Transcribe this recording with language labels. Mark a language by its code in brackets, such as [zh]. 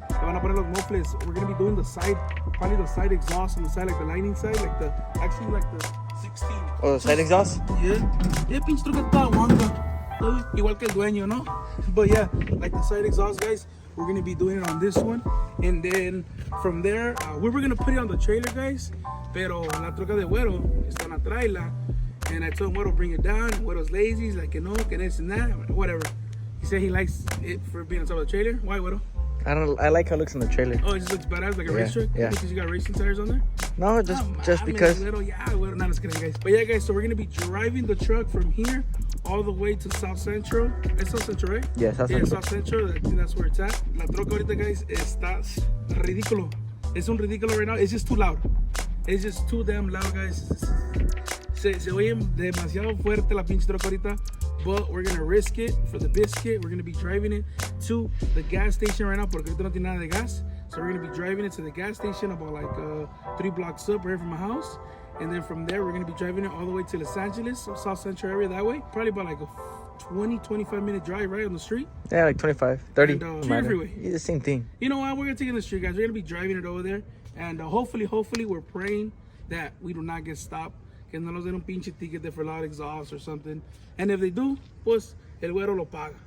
[en] They wanna put los mufflers. We're gonna be doing the side, probably the side exhaust on the side, like the lining side, like the, actually like the 16. Oh, the side exhaust? [es] Yeah. Yeah, pinche truca está aguanta. Igual que el dueño, ¿no? [en] But yeah, like the side exhaust, guys, we're gonna be doing it on this one. And then from there, we were gonna put it on the trailer, guys. [es] Pero la troca de Güero está en la traila. [en] And I told him Güero bring it down. Güero's lazy. He's like, no, que this and that. Whatever. He said he likes it for being on top of the trailer. Why, Güero? I like how it looks in the trailer. Oh, it just looks badass, like a race truck? Yeah. Because you got racing tires on there? No, just because. Güero, yeah, Güero, not as kidding, guys. But yeah, guys, so we're going to be driving the truck from here all the way to South Central. It's South Central, right? Yeah, South Central. South Central. I think that's where it's at. La troca ahorita, guys, está ridículo. Es un ridículo right now. It's just too loud. It's just too damn loud, guys. [es] Se oye demasiado fuerte la pinche troca ahorita. [en] But we're gonna risk it for the biscuit. We're gonna be driving it to the gas station right now porque ahorita no tiene nada de gas. So we're gonna be driving it to the gas station about like 3 blocks up right here from my house. And then from there, we're gonna be driving it all the way to Los Angeles, South Central area that way. Probably about like a 20-25 minute drive right on the street. Yeah, like 25, 30. And, freeway. It's the same thing. You know what? We're gonna take it in the street, guys. We're gonna be driving it over there. And hopefully, we're praying that we do not get stopped. [es] Que no nos den un pinche ticket for loud exhaust or something. And if they do, pues el Güero lo paga.